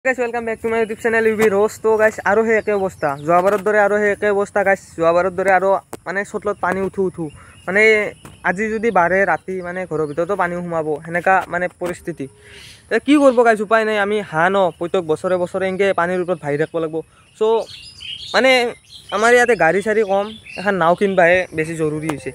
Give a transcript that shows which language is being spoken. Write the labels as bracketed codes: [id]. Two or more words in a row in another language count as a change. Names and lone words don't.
[en] guys welcome back to my YouTube channel UB Rose. [as] তো গাইস আৰু সেই একে অৱস্থা যোৱাবাৰৰ দৰে আৰু সেই একে অৱস্থা গাইস যোৱাবাৰৰ দৰে আৰু মানে চটলত পানী উঠো মানে আজি যদি বাঢ়ে ৰাতি মানে ঘৰৰ ভিতৰতো পানী সোমাব সেনেকা মানে পৰিস্থিতি। কি কৰিব গাইস উপায় নাই, আমি হাঁহ ন প্ৰত্যেক বছৰে বছৰে এনেকৈ পানীৰ ওপৰত ভাহি থাকিব লাগিব। চ' মানে আমাৰ ইয়াতে গাড়ী চাড়ী কম, এখন নাও কিনিবাহে বেছি জৰুৰী হৈছে।